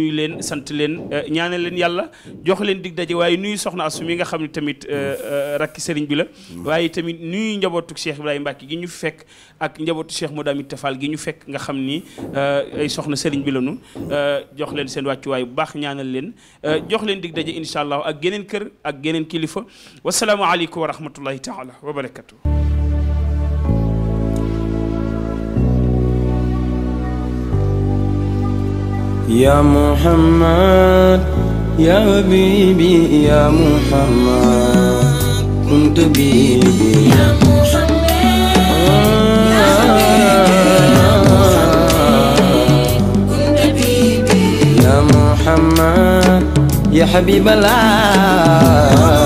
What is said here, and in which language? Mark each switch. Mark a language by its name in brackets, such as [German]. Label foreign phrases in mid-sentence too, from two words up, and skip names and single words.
[Wolof] leen sant leen ñaanal leen yàlla jox leen dig daje waaye nuyu soxna Astou mi nga xam ne tamit rakki sëriñ bi la waaye tamit nuyu njabootu Cheikh Ibrahima Mbacke gi ñu fekk ak njabootu Cheikh Modou Amit Tafal gi ñu fekk nga xam ni ay soxna sëriñ bi lañu jox leen seen wàccuwaay bu baax ñaanal leen jox leen dig daje [Arabic] إن شاء الله [Wolof] ak geneen kër ak geneen kilifa [Arabic] والسلام عليكم ورحمة الله تعالى وبركاته. يا محمد يا حبيبي يا محمد كنت بيبي يا محمد يا حبيبي يا محمد يا حبيب الله